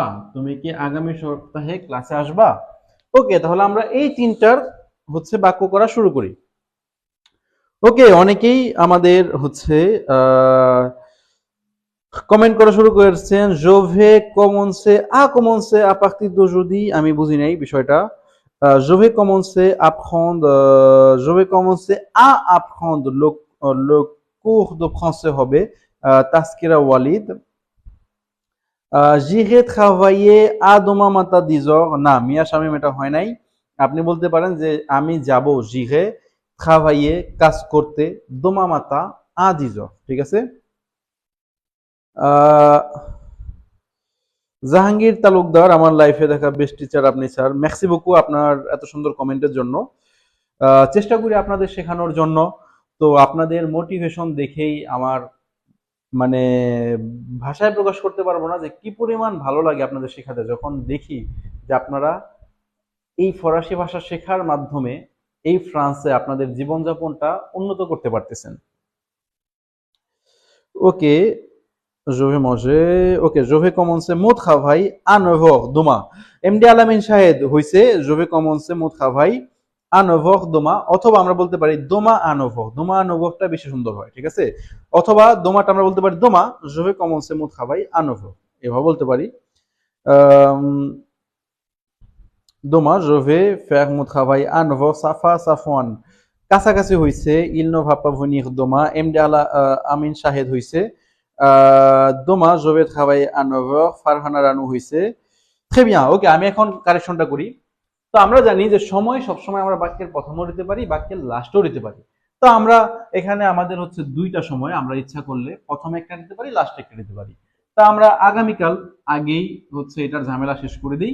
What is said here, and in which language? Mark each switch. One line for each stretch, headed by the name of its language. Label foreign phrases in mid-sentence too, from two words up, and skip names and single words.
Bangla: তুমি কি আগামী সপ্তাহে ক্লাসে আসবা? ওকে, তাহলে আমরা এই তিনটার হচ্ছে বাক্য করা শুরু করি। ওকে, অনেকেই আমাদের হচ্ছে কমেন্ট করা শুরু করেছেন।
French: je vais commencer à partir d'aujourd'hui,
Bangla: আমি বুঝি নাই বিষয়টা।
French: je vais commencer à apprendre le cours de français হবে তাসকিরা ওয়ালিদ। j'irai travailler à demain matin 10h, না মিয়া শামীম,
Bangla: এটা হয় নাই। আপনি বলতে পারেন যে আমি যাব
French: j'irai travailler,
Bangla: কাজ করতে,
French: demain matin à 10h।
Bangla: ঠিক আছে। জাহাঙ্গীর তালুকদার, আমার লাইফে দেখা বেস্ট টিচার আপনি স্যার।
French: merci beaucoup
Bangla: আপনার এত সুন্দর কমেন্টের জন্য। চেষ্টা করি আপনাদের শেখানোর জন্য। তো আপনাদের মোটিভেশন দেখেই আমার মানে ভাষায় প্রকাশ করতে পারবো না যে কি পরিমাণ ভালো লাগে আপনাদের শেখাতে, যখন দেখি যে আপনারা এই ফরাসি ভাষা শেখার মাধ্যমে এই ফ্রান্সে আপনাদের জীবনযাপনটা উন্নত করতে পারতেছেন। ওকে,
French: je vais manger. Ok, je vais commencer mon travail à 9h demain. এমডি আলামিন শাহেদ হইছে je vais commencer mon travail à 9h demain,
Bangla: অথবা আমরা বলতে পারি
French: demain à 9h। demain à 9h
Bangla: টা বেশি সুন্দর হয়, ঠিক আছে। অথবা demain টা আমরা বলতে পারি
French: demain je vais commencer mon travail à 9h।
Bangla: এভাবে বলতে পারি।
French: Demain, je vais faire mon travail à nouveau, Safa Safwan.
Bangla: কাছাকাছি হইছে,
French: il ne va pas venir demain,
Bangla: এমডি আলা আমিন শাহেদ হইছে।
French: demain, je vais travailler à 9h, ফারহানা রানু হইছে। Très bien,
Bangla: ওকে, আমি এখন কারেকশনটা করি। তো আমরা জানি যে সময় সবসময় আমরা বাক্যের প্রথমও দিতে পারি, বাক্যের লাস্টও দিতে পারি। তো আমরা এখানে আমাদের হচ্ছে দুইটা সময়, আমরা ইচ্ছা করলে প্রথমে একটা দিতে পারি, লাস্টে একটা দিতে পারি। তা আমরা আগামীকাল আগেই হচ্ছে এটার ঝামেলা শেষ করে দিই।